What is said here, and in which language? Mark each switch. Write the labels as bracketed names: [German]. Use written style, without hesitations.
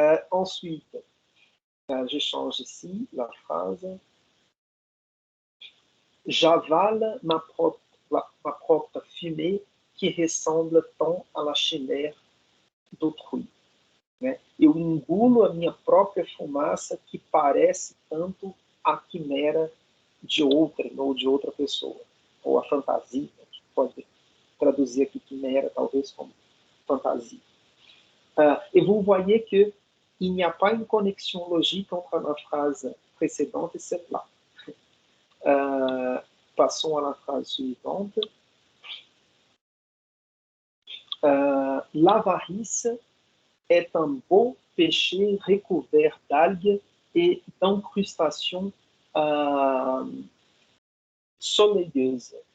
[French] Ensuite, je change ici la phrase. J'avale ma propre fumée qui ressemble tant à la chimère d'autrui. [Portuguese] Né? Eu engulo a minha própria fumaça que parece tanto a quimera de outrem ou de outra pessoa, ou a fantasia, que pode traduzir aqui quimera talvez como fantasie. [French] Et vous voyez qu'il n'y a pas une connexion logique entre la phrase précédente et celle-là. Passons à la phrase suivante. L'avarice est un beau péché recouvert d'algues et d'incrustations soleilleuses.